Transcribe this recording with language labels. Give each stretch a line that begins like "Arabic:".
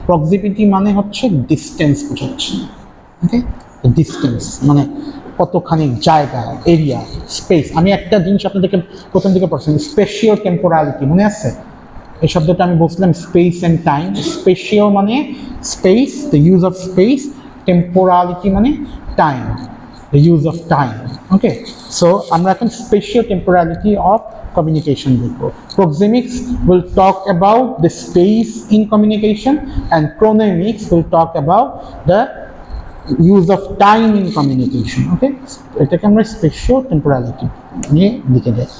Bangla: Proximity মানে হচ্ছে distance বোঝাচ্ছে। ওকে, ডিস্টেন্স মানে কতখানি জায়গা, এরিয়া, স্পেস। আমি একটা জিনিস আপনাদেরকে প্রথম দিকে পড়ছিলাম, স্পেশিও টেম্পোরালিটি, মনে আছে? এই শব্দটা আমি বলছিলাম
English: Space and time. স্পেশিও মানে space, the use of space, temporality মানে time. the use of time.
Bangla: Okay, so আমরা এখন spatio-temporality of communication দেখব.
English: Proxemics will talk about the space in communication, and chronemics will talk about the use of time in communication.
Bangla: Okay, এটাকে আমরা spatio-temporality নিয়ে লিখে দেই.